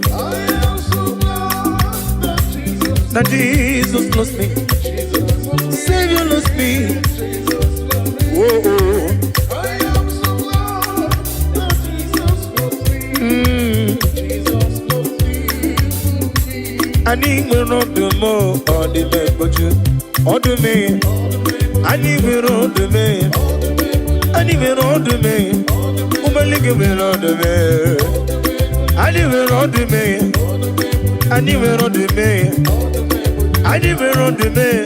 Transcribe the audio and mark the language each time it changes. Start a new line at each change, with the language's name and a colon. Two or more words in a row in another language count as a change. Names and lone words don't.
English: I am so glad that Jesus That Jesus loves me. Jesus loves me. Savior loves me. Jesus loves me. Whoa, oh. I am so glad that Jesus loves me. Mm. Jesus loves me.
Igbo: Anyị nwere ọdụm, ọ dị m egboju. Ọdụm, anyị nwere ọdụm. Anyị nwere ọdụm. Ụmụeluigwe nwere ọdụm. Anyị nwere ọdụm. Anyị nwere ọdụm. Anyị nwere ọdụm.